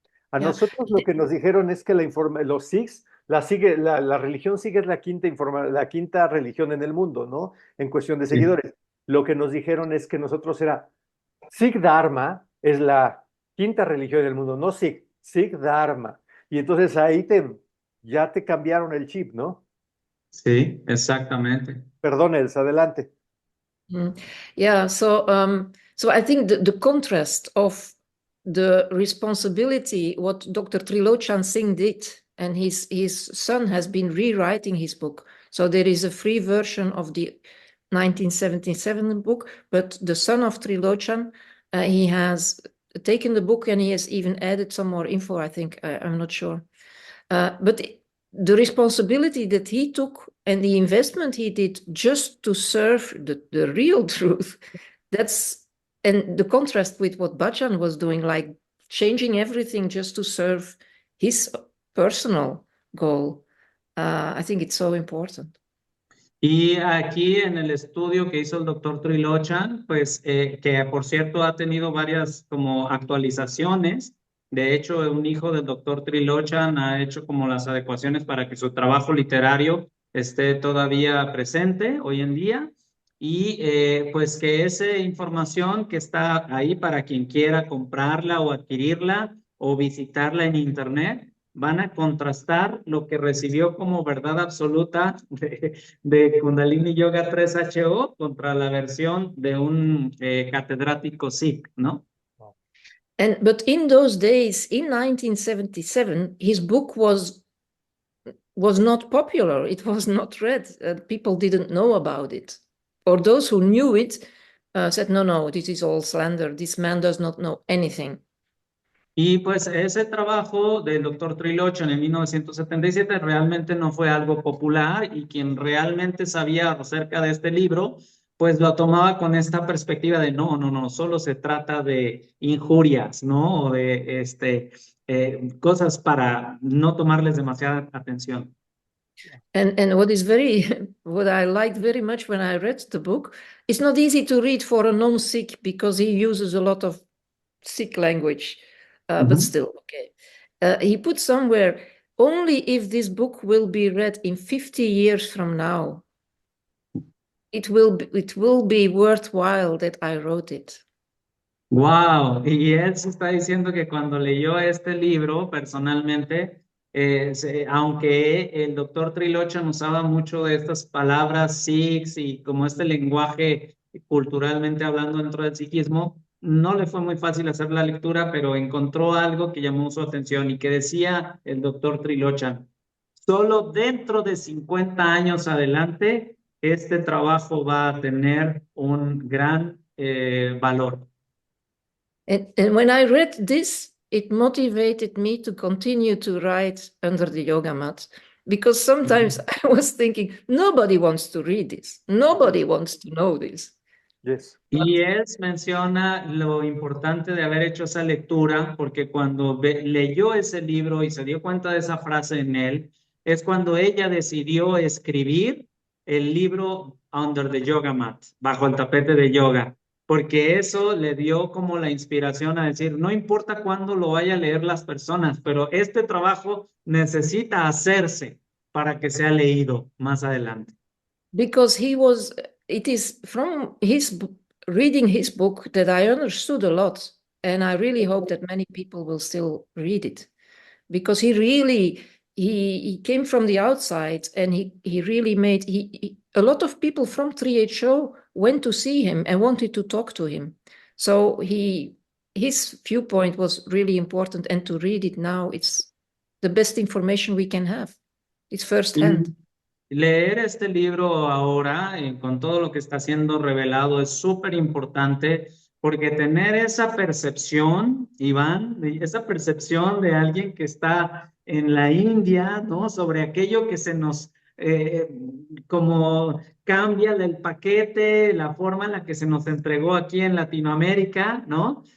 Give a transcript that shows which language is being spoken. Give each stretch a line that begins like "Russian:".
Spanish: A nosotros lo que nos dijeron es que los Sikhs, la religión Sikh es la quinta religión en el mundo, ¿no? En cuestión de seguidores. Lo que nos dijeron es que nosotros era Sikh Dharma es la quinta religión en el mundo, no Sikh, Sikh Dharma. Y entonces ahí ya te cambiaron el chip, ¿no? Sí, exactamente. Perdón, Elsa, adelante.
English: Yeah, so I think the contrast of the responsibility, what Dr. Trilochan Singh did and his son has been rewriting his book. So there is a free version of the 1977 book, but the son of Trilochan, he has taken the book and he has even added some more info, I think. I'm not sure. But the responsibility that he took and the investment he did just to serve the real truth, and the contrast with what Bachchan was doing, like changing everything just to serve his personal goal. I think it's so important.
Spanish: Y aquí en el estudio que hizo el doctor Trilochan, pues que por cierto ha tenido varias como actualizaciones. De hecho, un hijo del doctor Trilochan ha hecho como las adecuaciones para que su trabajo literario esté todavía presente hoy en día. Y pues que esa información que está ahí para quien quiera comprarla o adquirirla o visitarla en internet, van a contrastar lo que recibió como verdad absoluta de Kundalini Yoga 3HO contra la versión de un catedrático Sikh, ¿no?
English: But in those days, in 1977, his book was not popular. It was not read. People didn't know about it. Or those who knew it said, no, this is all slander. This man does not know anything.
Spanish: Y pues ese trabajo del doctor Trilochan en 1977 realmente no fue algo popular y quien realmente sabía acerca de este libro, pues lo tomaba con esta perspectiva de no, solo se trata de injurias, ¿no? O de cosas para no tomarles demasiada atención.
English: And what I liked very much when I read the book, it's not easy to read for a non-Sikh because he uses a lot of Sikh language, but still, okay. He put somewhere, only if this book will be read in 50 years from now, it will be worthwhile that I wrote it.
Spanish: Wow, y él se está diciendo que cuando leyó este libro personalmente, aunque el doctor Trilochan usaba mucho de estas palabras sikhs y como este lenguaje culturalmente hablando dentro del sikhismo, no le fue muy fácil hacer la lectura, pero encontró algo que llamó su atención y que decía el doctor Trilochan: solo dentro de 50 años adelante, este trabajo va a tener un gran valor.
English: And when I read this, it motivated me to continue to write under the yoga mat, because sometimes I was thinking, nobody wants to read this. Nobody wants to know this. Yes.
Spanish: Y él menciona lo importante de haber hecho esa lectura, porque cuando leyó ese libro y se dio cuenta de esa frase en él, es cuando ella decidió escribir el libro Under the Yoga Mat, bajo el tapete de yoga, porque eso le dio como la inspiración a decir, no importa cuándo lo vaya a leer las personas, pero este trabajo necesita hacerse para que sea leído más adelante.
English: Because it is from reading his book that I understood a lot. And I really hope that many people will still read it, because he really, he came from the outside, and he really made, a lot of people from 3HO went to see him and wanted to talk to him. So his viewpoint was really important, and to read it now, it's the best information we can have. It's firsthand.
Spanish: Leer este libro ahora, con todo lo que está siendo revelado, es súper importante, porque tener esa percepción, Iván, esa percepción de alguien que está en la India, ¿no? Sobre aquello que se nos, como cambia el paquete, la forma en la que se nos entregó aquí en Latinoamérica, ¿no?